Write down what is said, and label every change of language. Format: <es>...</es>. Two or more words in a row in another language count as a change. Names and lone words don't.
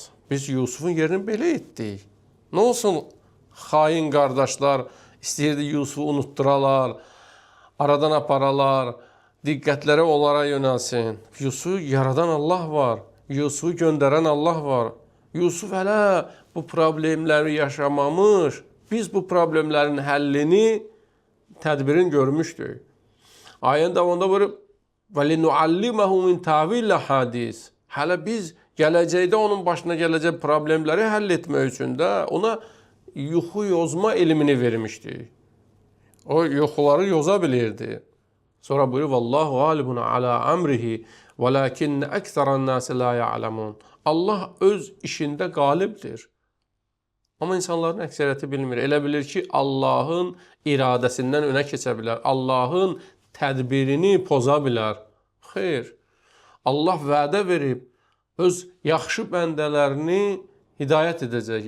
<az>Biz Yusufun yerini belə etdik. Nə olsun, xain qardaşlar istəyirdi Yusufu unutduralar, aradan aparalar, diqqətləri onlara yönəlsin. Yusufu yaradan Allah var, Yusufu göndərən Allah var. Yusuf hələ bu problemləri yaşamamış, biz bu problemlərin həllini, tədbirini görmüşdük. Ayənin davamında buyurub,</az> <ar>وَلِنُعَلِّمَهُ مِنْ تَعْوِيلَ حَدِيث.</ar> <az>Hələ biz gələcəkdə onun başına gələcək problemləri həll etmək üçün də ona yuxu yozma elmini vermişdik. O yuxuları yoza bilirdi. Sonra buyurur,</az> <ar>وَاللّٰهُ غَالِبٌ عَلَى أَمْرِهِ وَلَكِنَّ أَكْثَرَ النَّاسِ لَا يَعْلَمُونَ.</ar> <az>Allah öz işində qalibdir. Amma insanların əksəriyyəti bilmir. Elə bilir ki, Allahın iradəsindən önə keçə bilər. Allahın tədbirini poza bilər. Xeyr. Allah vədə verib, öz yaxşı bəndələrini hidayət edəcək.</az>